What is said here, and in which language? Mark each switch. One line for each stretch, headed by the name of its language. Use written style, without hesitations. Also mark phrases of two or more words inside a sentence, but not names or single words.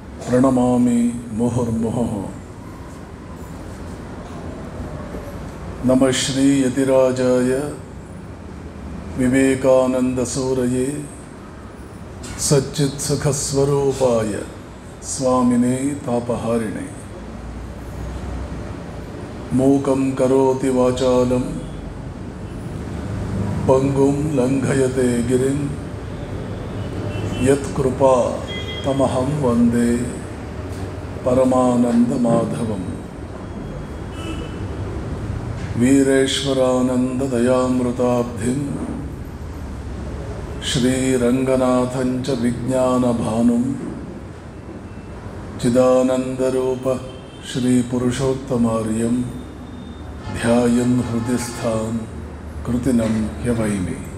Sanskrit: ಪ್ರಣಮಾಮಿ ಮುಹುರ್ಮುಹುಃ. ನಮಃ ಶ್ರೀ ಯತಿರಾಜಾಯ ವಿವೇಕಾನಂದಸೂರಯೇ ಸಚ್ಚಿತ್ ಸುಖಸ್ವರೂಪಾಯ ಸ್ವಾಮಿನೇ ತಾಪಹಾರಿಣೆ. ಮೂಕಂ ಕರೋತಿ ವಾಚಾಲಂ ಪಂಗುಂ ಲಂಘಯತೆ ಗಿರಿಂ ಯತ್ಕೃಪಾ ತಮಹಂ ವಂದೇ ಪರಮಾನಂದ ಮಾಧವಂ. ವೀರೇಶ್ವರಾನಂದ ದಯಾಮೃತಾಬ್ಧಿಂ ಶ್ರೀರಂಗನಾಥಂಚ ವಿಜ್ಞಾನಭಾನುಂ ಚಿದಾನಂದರೂಪ ಶ್ರೀಪುರುಷೋತ್ತಮಾರ್ಯಂ ಧ್ಯಾಯನ್ ಹೃದಯಸ್ಥಾನ್ ಕೃತಿನಂ ಹ್ಯವೈಮಿ.